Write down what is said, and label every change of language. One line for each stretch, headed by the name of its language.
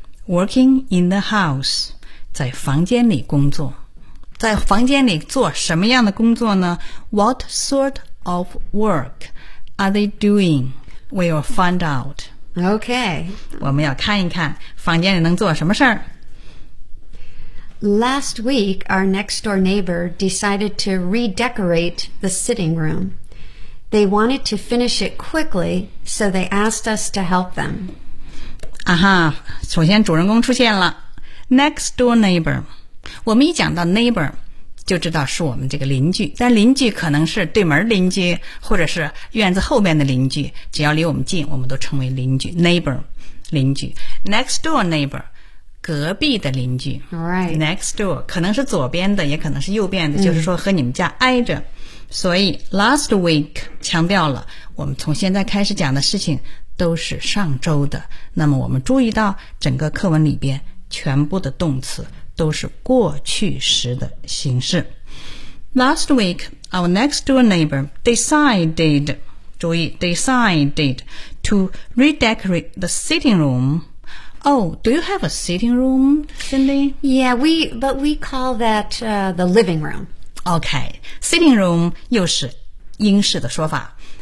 English: Working in the house.
Chinese: 在房间里工作。在房间里做什么样的工作呢?
English: What sort of work are they doing? We'll find out. Okay.
Chinese: 我们要看一看房间里能做什么事儿。
English: Last week, our next door neighbor decided to redecorate the sitting room. They wanted to finish it quickly, so they asked us to help them.
Chinese: 啊哈，首先主人公出现了。
English: Next door neighbor.
Chinese: 我们一讲到 neighbor, 就知道是我们这个邻居。但邻居可能是对门邻居或者是院子后面的邻居。只要离我们近我们都称为邻居。 Neighbor, 邻居。Next door neighbor, 隔壁的邻居。
English: Right.
Chinese: Next door, 可能是左边的也可能是右边的就是说和你们家挨着。所以 last week 强调了我们从现在开始讲的事情都是上周的。那么我们注意到整个课文里边全部的动词都是过去时的形式。
English: Last week, our next door neighbor decided,
Chinese: 注意
English: decided to redecorate the sitting room. Oh, do you have a sitting room, Cindy? Yeah, we call that, the living room.
Chinese: Okay, sitting room 又是英式的说法。